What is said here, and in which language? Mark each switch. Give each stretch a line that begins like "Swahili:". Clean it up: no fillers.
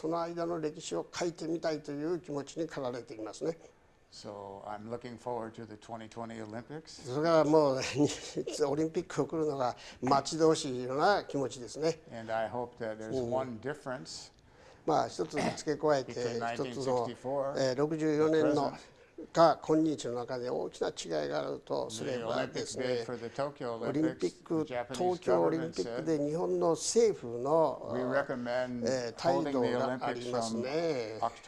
Japanese: その間の歴史を書いてみたいという気持ちに駆られていますね。
English: So I'm looking forward to the 2020 Olympics.
Japanese: それからもうオリンピックを来るのが待ち遠しいような気持ちですね。
English: And I hope that there's one difference.
Japanese: まあ一つ付け加えて一つの64年のか今日の中で大きな違いがあるとすればですね、オリンピック、東京オリンピックで日本の政府の態度がありますね。